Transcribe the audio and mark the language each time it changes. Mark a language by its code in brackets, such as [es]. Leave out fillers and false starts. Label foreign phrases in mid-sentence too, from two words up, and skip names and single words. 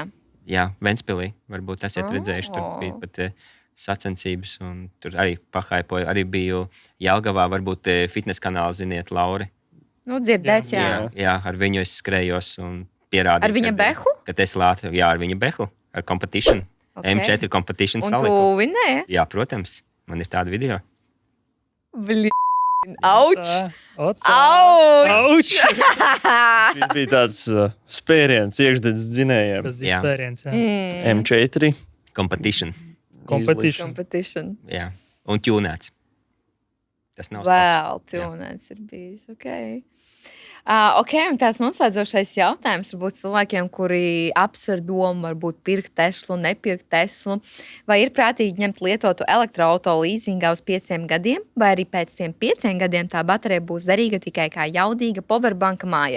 [lv] Jā, Ventspilī. Varbūt esat redzējuši, tur bija pat sacensības un tur arī pahaipoju. Arī biju Jelgavā, varbūt fitness kanālu ziniet, Lauri. Dzirdēts, jā. Jā, ar viņu es skrējos un pierādīju. Ar viņa behu? Ka Tesla, jā, ar viņa behu, ar competition. Okay. M4 competition un saliku. Un tu vinnēji? Jā, protams. Man ir tāda video. Auč! Auč! Šis bija tāds spēriens iekšdedzes dzinējiem. Tas bija spēriens, jā. M4. Competition. Competition. Jā, un ķūnēts. Tas nav vēl ķūnēts ir bijis, ok. Ok, un tāds noslēdzošais jautājums varbūt cilvēkiem, kuri apsver domu, varbūt pirkt Teslu, nepirkt Teslu, vai ir prātīgi ņemt lietotu elektroauto līzingā uz 5 gadiem, vai arī pēc tiem 5 gadiem tā baterija būs derīga tikai kā jaudīga powerbanka mājai?